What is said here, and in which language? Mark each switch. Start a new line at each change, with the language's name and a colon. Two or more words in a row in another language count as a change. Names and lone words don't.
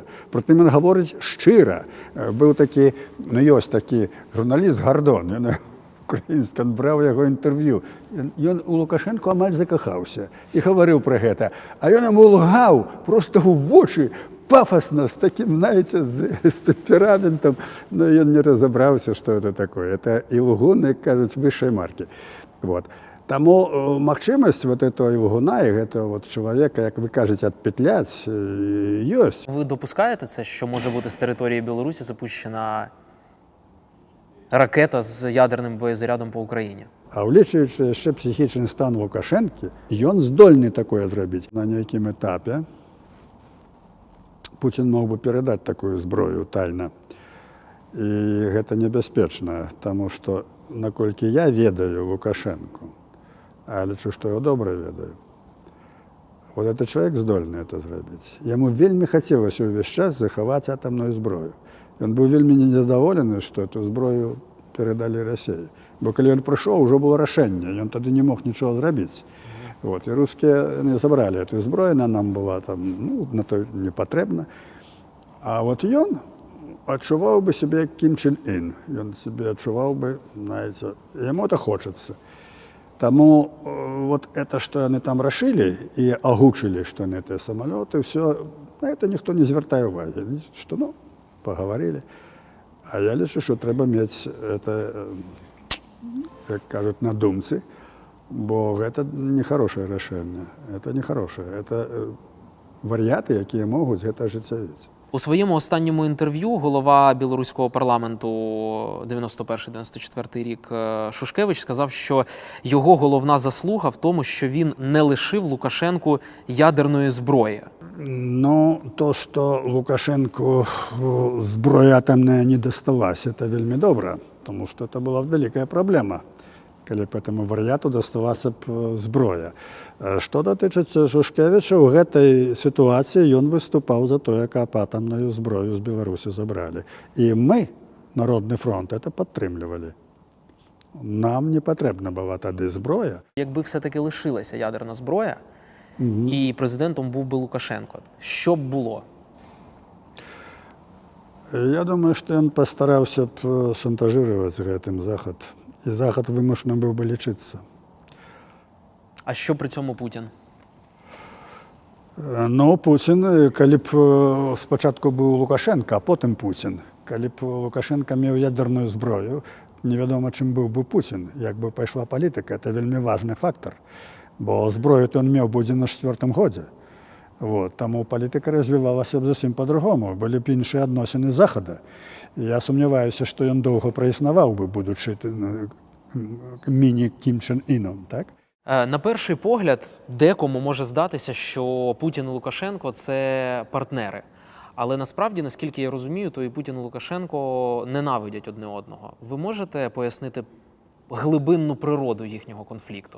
Belarusian: Прытым ён гаворыць шчыра. Быў такі, ёсць такі журналіст Гардон, ён украінскі, ён браў яго інтэрв'ю. Ён у Лукашенко амаль закахаўся і гаварыў пра гэта. А ён яму лгаў проста ў вочы, пафосна, з таким, знаете, з темпераментом, но ён не разобраўся, што это такое. Это ілгун, як кажуць, высшай маркі. Вот. Таму магчымасць вот этого ілгуна і гэтага вот чалавека, як вы кажаце, адпетляць, ёсць.
Ukrainian: Ви допускаєте це, що може бути з території Білорусі запущена ракета з ядерним боєзарядом по Україні?
Belarusian: А ўлічваючы яшчэ псіхічны стан Лукашэнкі, ён здольны такое зрабіць. На нейкім этапе Путін мог бы перадаць такую зброю тайна. І гэта небяспечна, таму што, наколькі я ведаю Лукашэнку, а лічу, што я добра ведаю, вот этот чалавек здольны это зрабіць. Яму вельмі хацелася ўвесь час захаваць атамную зброю. Ён быў вельмі незадаволены, што эту зброю перадалі Расіі. Бо калі ён прыйшоў, ужо было рашэнне, ён тады не мог нічого зрабіць. Вот. І рускія не забралі эту зброю, она нам была там, на то не патрэбна. А вот ён адчуваў бы себе як Кім Чен Ін. Ён себе адчуваў бы, знаете, яму
Russian: это хочется.
Belarusian: Таму вот это, что яны там рашылі і агучылі, што яны гэтыя самалёты, все, на это ніхто не звяртае ўвагі. Што, паговорили. А я лічу,
Ukrainian: що треба мець
Belarusian: это, як кажуть, на думцы, бо гэта не хорошае рашэнне.
Russian: Это не хорошее.
Belarusian: Это варыяты, якія могуць гэта ажыццявіць.
Ukrainian: У своєму останньому інтерв'ю голова білоруського парламенту 91-94 рік Шушкевич сказав, що його головна заслуга в тому, що він не лишив Лукашенку ядерної зброї.
Belarusian: Ну, то, што Лукашенку зброя атамная не дасталась, это вельмі добра, тому што это была вялікая праблема, калі б этому варыяту дасталася б зброя. Што датычыцца Шушкевіча, у гэтай сітуацыі ён выступаў за тое, каб атамную зброю з Беларусі забралі. І мы, Народны фронт, это падтрымлівалі. Нам не патрэбна была тады зброя.
Ukrainian: Якби все-таки лишилася ядерна зброя, і президентом був би Лукашенко, що б було?
Belarusian: Я думаю, што ён пастараўся б шантажировать гэтым Захад. І Захад вымушаны быў бы лічыцца.
Ukrainian: А що при цьому Путін?
Belarusian: Ну, Путін, калі б спачатку быў Лукашенко, а потым Путін. Калі б Лукашенко меў ядерную зброю, невядома, чым быў бы Путін. Як бы пайшла палітыка, это вельмі важны фактор. Бо зброю-то ён меў будзе на 4-м годзе. Вот. Таму палітыка развівалася б зусім па-другому. Былі б іншыя адносіны Захада. І я сумняваюся, што ён доўга праіснаваў бы, будучы міні-Кім Чен Іном, так?
Ukrainian: На перший погляд, декому може здатися, що Путін і Лукашенко – це партнери. Але насправді, наскільки я розумію, то і Путін і Лукашенко ненавидять одне одного. Ви можете пояснити глибинну природу їхнього конфлікту?